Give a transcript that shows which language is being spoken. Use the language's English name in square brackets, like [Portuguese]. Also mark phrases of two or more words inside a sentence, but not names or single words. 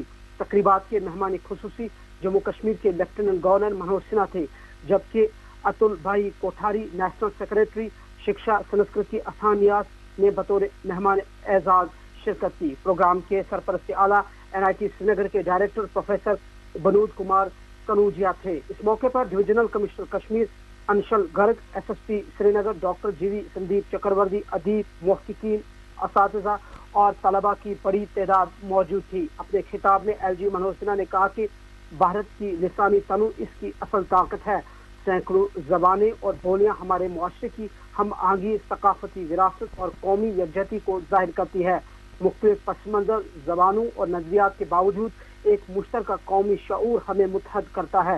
[Urdu] تقریبات کے مہمان خصوصی جموں کشمیر کے [English] Lieutenant Governor [Urdu] منوج سنہا تھے، جبکہ اتل بھائی کوٹھاری [English] National Secretary [Urdu] شکشا سنسکرتی اتھان نیاس نے بطور مہمان اعزاز شرکت کی. پروگرام کے سرپرست اعلیٰ NIT سری نگر کے ڈائریکٹر پروفیسر بنود کمار کنوجیا تھے. اس موقع پر [English] Divisional Commissioner [Urdu] کشمیر انشل گرگ، SSP سری نگر ڈاکٹر GV سندیپ چکرورتی، ادیب، محققین, असातिज़ा اور طلباء کی بڑی تعداد موجود تھی۔ اپنے خطاب میں ایل جی منوج سنہا نے کہا کہ بھارت کی لسانی تنوع اس کی اصل طاقت ہے۔ سینکڑوں زبانیں اور بولیاں ہمارے معاشرے کی ہم آہنگی، ثقافتی وراثت اور قومی یکجہتی کو ظاہر کرتی ہے۔ مختلف پس منظر، زبانوں اور نظریات کے باوجود ایک مشترکہ قومی شعور ہمیں متحد کرتا ہے۔